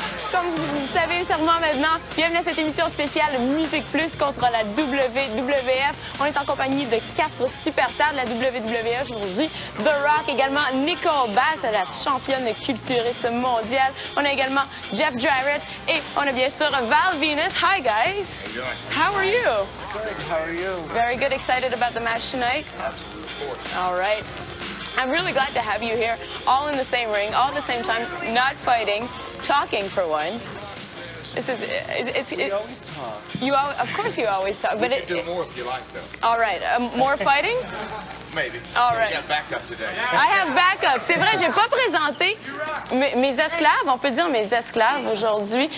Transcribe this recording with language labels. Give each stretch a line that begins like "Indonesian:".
French: Comme vous savez sûrement maintenant, bienvenue à cette émission spéciale Musique Plus contre la WWF. On est en compagnie de 4 superstars de la WWF aujourd'hui. The Rock, également Nicole Bass, la championne culturiste mondiale. On a également Jeff Jarrett et on a bien sûr Val Venis.
English: Hi guys. How are you? Good. How are you? Very good. Excited about the match tonight? Absolutely. All right. I'm really glad to have you here, all in the same ring, all at the same time, not fighting, talking for once. We always talk. Of course you always talk, but You can do more if you like, though. all right, more fighting? Maybe. All We right. got backup today. I have backup.
French: C'est vrai, j'ai pas présenté mes esclaves, on peut dire mes esclaves aujourd'hui.